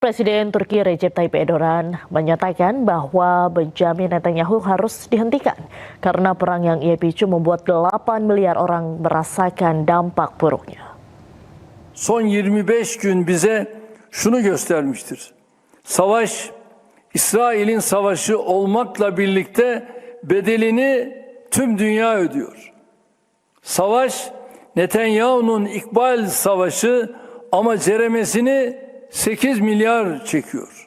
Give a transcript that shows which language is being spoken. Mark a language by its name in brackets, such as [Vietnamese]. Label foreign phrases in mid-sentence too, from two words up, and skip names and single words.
[Indonesian] Presiden Turki Recep Tayyip Erdogan menyatakan bahwa Benjamin Netanyahu harus dihentikan karena perang yang ia picu membuat 8 miliar orang merasakan dampak buruknya. [Turkish] Son 25 gün bize şunu göstermiştir. Savaş, İsrail'in savaşı olmakla birlikte bedelini tüm dünya ödüyor. Savaş, Netanyahu'nun İkbal Savaşı ama ceremesini 8 milyar çekiyor.